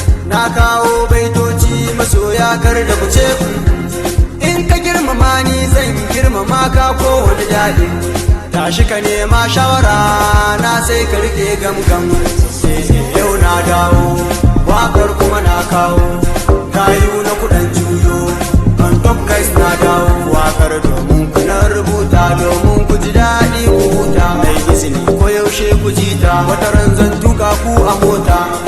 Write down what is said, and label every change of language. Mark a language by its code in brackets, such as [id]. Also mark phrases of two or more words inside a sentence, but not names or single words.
[ha] Na kawo baitoci masoya kar da ku ce ku. In ka girmama ni zan girmama ka kowane daɗi. Tashi ka nema shawara na sai ka rike gamgam. Yau na dawo, waƙar kuma na kawo. Gayu na kuɗan juyo, [en] on top guys [ha] na dawo. Waƙar domin ku na rubuta, domin ku ji daɗi ku huta. Mai izini ko yaushe ku ji ta, wata ran zan tuka ku a mota.